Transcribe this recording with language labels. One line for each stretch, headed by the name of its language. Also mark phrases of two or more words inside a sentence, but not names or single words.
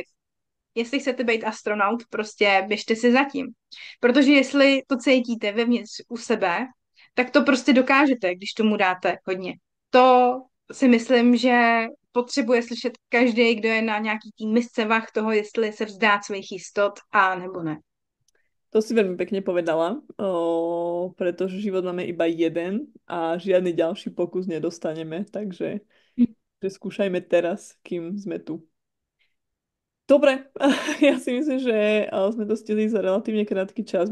Czech: Jestli chcete být astronaut, prostě běžte si zatím. Protože jestli to cítíte vevnitř u sebe, tak to prostě dokážete, když tomu dáte hodně. To si myslím, že potřebuje slyšet každý, kdo je na nějaký tým misce vah toho, jestli se vzdát svých jistot a nebo ne.
Slovak: To si veľmi pekne povedala, pretože život máme iba jeden a žiadny ďalší pokus nedostaneme, takže že skúšajme teraz, kým sme tu. Dobre, ja si myslím, že sme to stihli za relatívne krátky čas.